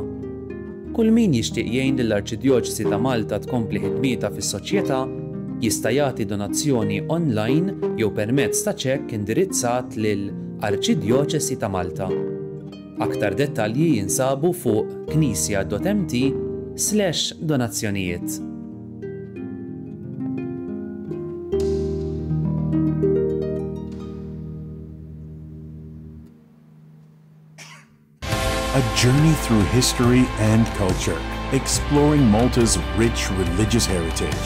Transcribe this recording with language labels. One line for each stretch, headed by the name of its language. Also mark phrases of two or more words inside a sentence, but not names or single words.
Maltese: Kull min jixtieq jgħin lill-Arċidjoċesi ta' Malta tkompli ħidmietha fis-soċjetà jista' jagħti donazzjoni online jew permezz ta' ċekk indirizzat lil Arċidjoċesi ta' Malta. Aktar dettalji jinsabu fuq knisja.mt/donazzjonijiet.
English: A journey through history and culture, exploring Malta's rich religious heritage.